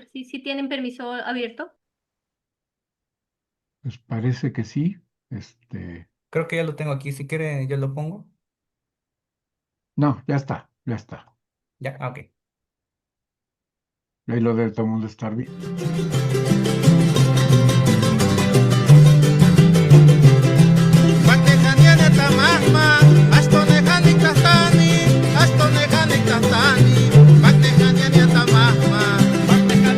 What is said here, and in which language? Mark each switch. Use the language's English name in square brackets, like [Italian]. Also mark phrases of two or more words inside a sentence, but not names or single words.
[Spanish] ver, sí tienen permiso abierto. pues parece que sí. Este, Creo que ya lo tengo aquí, si quiere yo lo pongo. no, ya está, ya está. Ya, ok. Ahí lo debe todo el mundo estar bien. Bakehaniana tamahma, astonehani kahtani, astonehani kahtani, bakehaniana tamahma,